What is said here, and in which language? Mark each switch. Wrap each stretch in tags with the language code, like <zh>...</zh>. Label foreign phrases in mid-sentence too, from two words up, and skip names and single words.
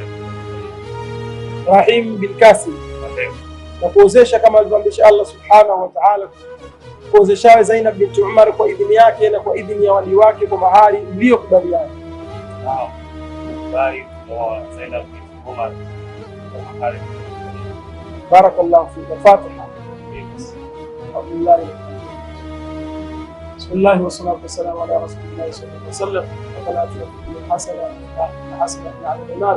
<sw>Rahim bin Kasim, na kuozesha kama alivyoamrisha Allah</sw> <ar>سبحانه وتعالى,</ar> <sw>kuozesha Zainab binti Umar kwa idhini yake na kwa idhini ya wali wake kwa mahari mliyokubaliana. Naam. Bari kwa Zainab binti Umar kwa mahari.</sw> <ar>بارك الله فيك. Fatiha. بسم الله والصلاة والسلام على رسول الله صلى الله عليه وسلم. ربنا آتنا في الدنيا حسنة وقنا عذاب النار.</ar>